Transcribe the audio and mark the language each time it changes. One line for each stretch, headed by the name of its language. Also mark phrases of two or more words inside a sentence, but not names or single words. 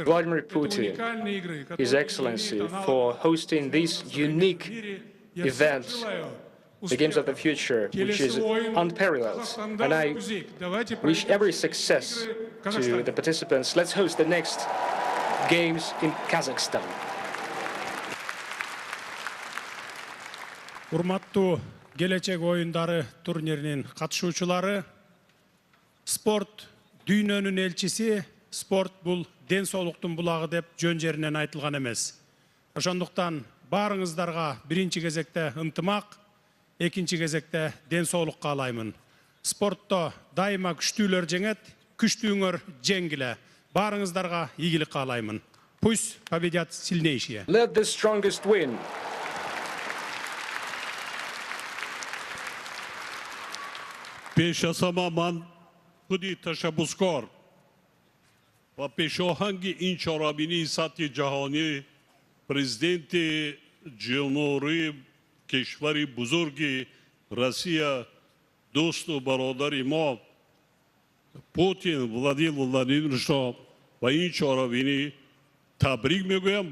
English: Vladimir Putin, His Excellency, for hosting these unique events, the Games of the Future, which is unparalleled. And I wish every success to the participants. Let's host the next Games in Kazakhstan.
Kyrgyz: Урматтуу келечек ойындары турниринин катышуучулары, спорт дүйнөнүн элчиси, спорт бул ден соолуктун булагы деп жөн жеринен айтылган эмес. Ошондуктан баарыңыздарга биринчи кезекте ынтымак, экинчи кезекте ден соолук каалаймын. Спортто дайыма күчтүүлөр жеңет, күчтүүңөр жеңгиле. Баарыңыздарга ийгилик каалаймын.
Russian: Пусть победят сильнейшие.
English: Let the strongest win.
Tajik: Пешасамаман буди ташаббускор ва пешоҳанги ин чорабинии сатҳи ҷаҳонӣ президенти ҷумҳурии кишвари бузурги Россия, дӯсту бародари мо Путин Владимир Владимировичро ва ин чорабинӣ табрик мегӯям.